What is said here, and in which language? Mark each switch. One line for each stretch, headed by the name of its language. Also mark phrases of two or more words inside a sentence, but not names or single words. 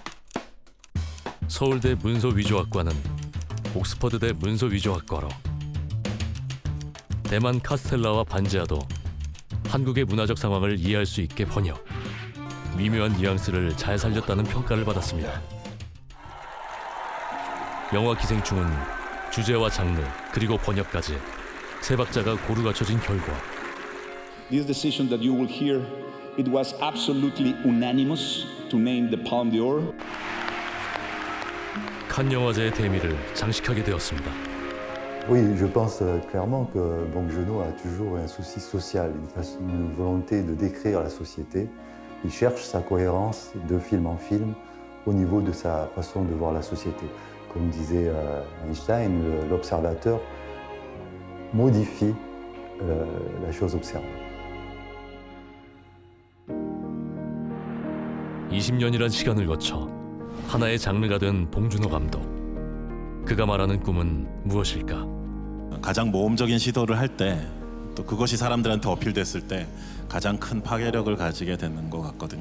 Korean: 서울대 문서위조학과는 옥스퍼드대 문서위조학과로, 대만 카스텔라와 반지하도 한국의 문화적 상황을 이해할 수 있게 번역, 미묘한 뉘앙스를 잘 살렸다는 평가를 받았습니다. 영화 기생충은 주제와 장르 그리고 번역까지 세 박자가 고루 갖춰진 결과.
English: This decision that you will hear, it was absolutely unanimous to name the Palme d'Or.
Korean: 칸 영화제의 대미를 장식하게 되었습니다.
French: Oui, je pense clairement que Bong Joon-ho a toujours un souci social, une volonté de décrire la société. Il cherche sa cohérence de film en film au niveau de sa façon de voir la société. Comme disait Einstein, l'observateur modifie la chose observée.
Korean: 20년이란 시간을 거쳐 하나의 장르가 된 봉준호 감독. 그가 말하는 꿈은 무엇일까? 가장 모험적인 시도를 할 때 또 그것이 사람들한테 어필됐을 때 가장 큰 파괴력을 가지게 되는 것 같거든요.